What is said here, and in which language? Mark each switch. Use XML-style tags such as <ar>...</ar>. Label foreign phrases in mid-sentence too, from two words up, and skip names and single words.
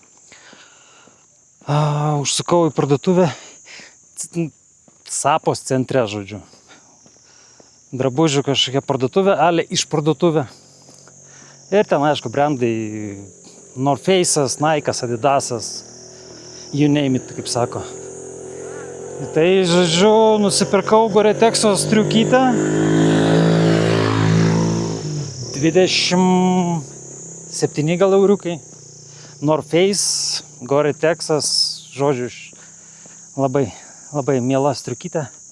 <lt>Užsukau į parduotuvę, Sapos centre, žodžiu. Drabužių kažkokia parduotuvė, ale iš parduotuvė. Ir ten, aišku, brandai North Face'as, Nike'as, Adidas'as,</lt> <en>you name it,</en> <lt>kaip sako. Tai, žodžiu, nusipirkau Gore-Texo striukytę. 27 gal euriukai. North Face, Gore-Texas, žodžiu, labai miela striukytė.</lt>